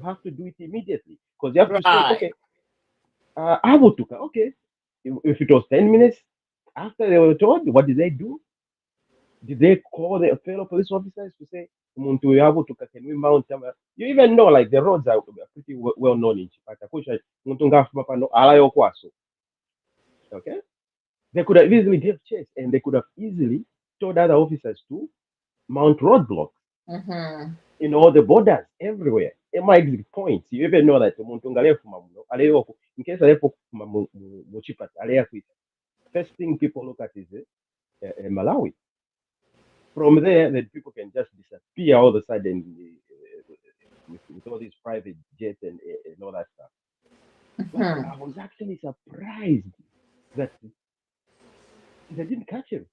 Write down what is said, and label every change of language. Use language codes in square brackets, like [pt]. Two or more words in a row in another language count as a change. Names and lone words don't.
[en] You have to do it immediately because you have to say, Right. okay, Abutuka, okay. If it was 10 minutes after they were told, what did they do? Did they call their fellow police officers to say, [bem] "Muntu Abutuka, [en] can we mount?" You even know, like the roads are pretty well known in Chipata. [bem] Kusha, muntu ngafuma pano, alayo kwaso. [en] Okay, they could have easily give chase, and they could have easily told other officers to mount roadblocks Hmm. in all the borders everywhere. In my exit points, you even know that [bem] Muntunga alefuma muno, [en] in case [bem] alefuma mu Chipata, [en] first thing people look at is Malawi. From there, then people can just disappear all of a sudden with all these private jets and all that stuff. But Hmm. I was actually surprised that they didn't catch him.